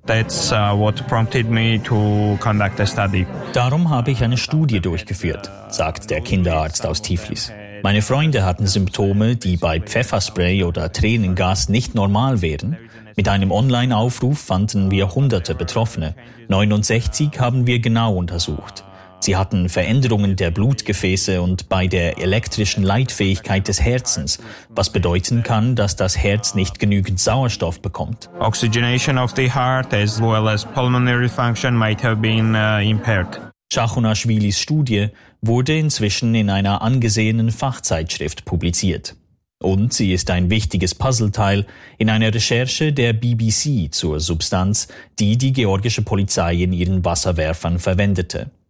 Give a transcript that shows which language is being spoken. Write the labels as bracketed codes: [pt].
[en] That's what prompted me to conduct a study. [de] Darum habe ich eine Studie durchgeführt, sagt der Kinderarzt aus Tiflis. Meine Freunde hatten Symptome, die bei Pfefferspray oder Tränengas nicht normal wären. Mit einem Online-Aufruf fanden wir hunderte Betroffene. 69 haben wir genau untersucht. Sie hatten Veränderungen der Blutgefäße und bei der elektrischen Leitfähigkeit des Herzens, was bedeuten kann, dass das Herz nicht genügend Sauerstoff bekommt. [en] Oxygenation of the heart as well as pulmonary function might have been impaired. [de] Tschachunaschwilis Studie wurde inzwischen in einer angesehenen Fachzeitschrift publiziert. Und sie ist ein wichtiges Puzzleteil in einer Recherche der BBC zur Substanz, die die georgische Polizei in ihren Wasserwerfern verwendete.